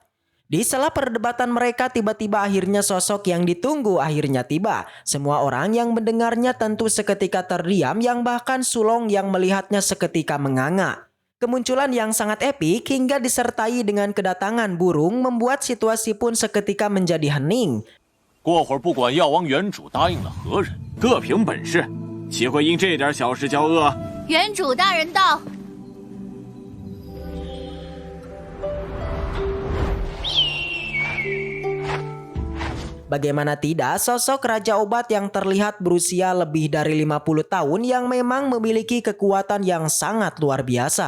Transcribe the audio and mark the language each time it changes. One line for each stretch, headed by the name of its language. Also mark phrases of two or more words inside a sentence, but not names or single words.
Indonesian: Di sela perdebatan mereka tiba-tiba akhirnya sosok yang ditunggu akhirnya tiba. Semua orang yang mendengarnya tentu seketika terdiam yang bahkan Sulong yang melihatnya seketika menganga. Kemunculan yang sangat epik hingga disertai dengan kedatangan burung membuat situasi pun seketika menjadi hening.
Chinese: 过会儿不管药王原主答应了何人，各凭本事，岂会因这点小事交恶？原主大人到。
Indonesian: Bagaimana tidak, sosok Raja Obat yang terlihat berusia lebih dari 50 tahun yang memang memiliki kekuatan yang sangat luar biasa.